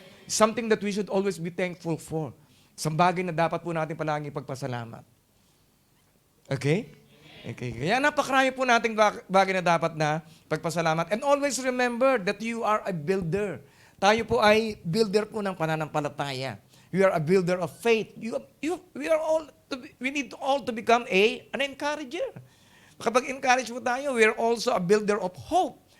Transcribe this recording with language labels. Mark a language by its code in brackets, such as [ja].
[en] Something that we should always be thankful for. [tl] Isang bagay na dapat po natin palagi pagpasalamat. Okay? Okay. Kaya napakarami po nating bagay na dapat na pagpasalamat. [en] And always remember that you are a builder. [tl] Tayo po ay builder po ng pananampalataya. [en] We are a builder of faith. We need all to become an encourager. [tl] Kapag encourage po tayo, [en] we are also a builder of hope.